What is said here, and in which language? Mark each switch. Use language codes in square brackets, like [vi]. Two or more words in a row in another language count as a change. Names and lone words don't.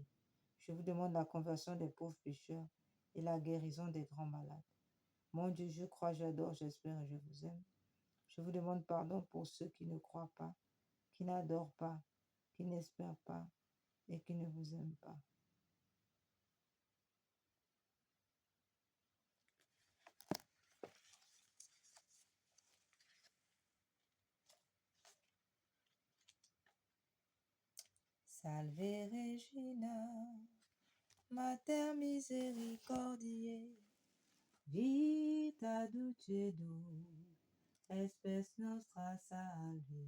[fr] Je vous demande la conversion des pauvres pécheurs et la guérison des grands malades. Mon Dieu, je crois, j'adore, j'espère et je vous aime. Je vous demande pardon pour ceux qui ne croient pas, qui n'adorent pas, qui n'espèrent pas et qui ne vous aiment pas. [la] Salve Regina, Mater misericordiae, vita dulcedo, espes nostra salve.